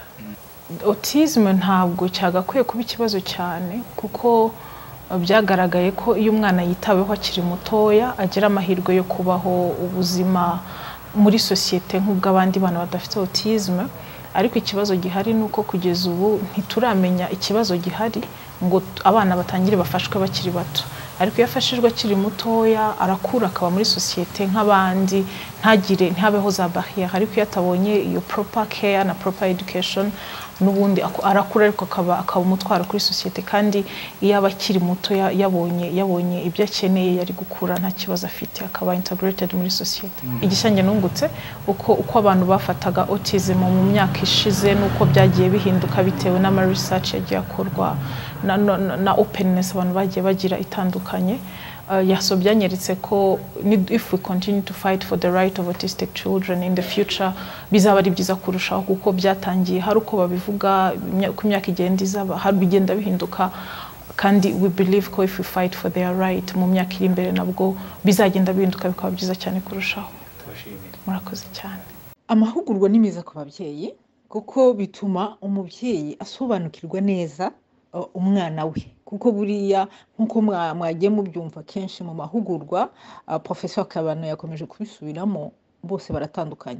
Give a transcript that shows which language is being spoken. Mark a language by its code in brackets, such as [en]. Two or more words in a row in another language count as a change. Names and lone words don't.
[rw] Autisme ntabwo cyagakwiye kuba ikibazo cyane kuko byagaragaye ko iyo umwana yitaweho akiri mutoya agira amahirwe yo kubaho ubuzima muri societe nk'ubw'abandi bana badafite autisme. Ariko ikibazo gihari nuko kugeza ubu ntituramenya ikibazo gihari ngo abana batangire bafashwe bakiri bato. Ariko iyo afashijwe akiri mutoya arakura akaba muri societe nk'abandi, ntabeho za barrière. Ariko iyo atabonye iyo [en] proper care [rw] na [en] proper education [rw] n'ubundi arakura ariko akaba umutwaro kuri societe, kandi iyo aba akiri muto yabonye ibyo akeneye yari gukura nta kibazo afite, akaba integrated muri societe. Igishanye nungutse uko abantu bafataga autism mu myaka ishize nuko byagiye bihinduka bitewe n'ama research yagiye akorwa na openness abantu bagiye bagira itandukanye. Byanyeretse ko [en] if we continue to fight for the right of autistic children in the future [rw] bizaba ari byiza kurushaho, kuko byatangiye hari uko babivuga ku myaka igenda izaba hari bigenda bihinduka, kandi [en] we believe [rw] ko [en] if we fight for their right [rw] mu myaka iri imbere nabwo bizagenda bihinduka bikaba byiza cyane kurushaho. Murakoze cyane. Amahugurwa ni meza ku babyeyi kuko bituma umubyeyi asobanukirwa neza umwana we, kuko buriya nkuko mwagiye mubyumva kenshi mu mahugurwa, Professor Kabano yakomeje kubisubiramo, bose baratandukanye.